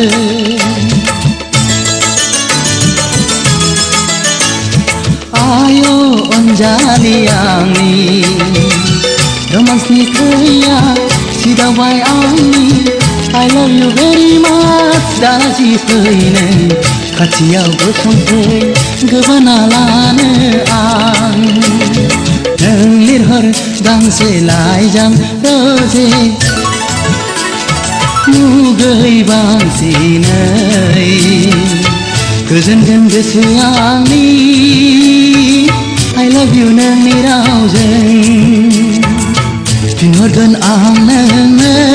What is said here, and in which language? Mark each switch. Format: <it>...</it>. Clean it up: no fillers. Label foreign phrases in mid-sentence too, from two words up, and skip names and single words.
<brx>आयो अनजालि आंनि रोमान्सनि खैया सिदावबाय आंनि</brx> <en>I love you very much</en> <brx>दासि फै नों खाथियाव गसंफै गोबाना लानो आं नों लिरहर गांसे लाइजां रोजे मुगै बांसिनै गोजोनगोन गोसो आंनि</brx> <en>I love you</en> <brx>नोंनि रावजों फिनहरगोन आं नोंनो</brx>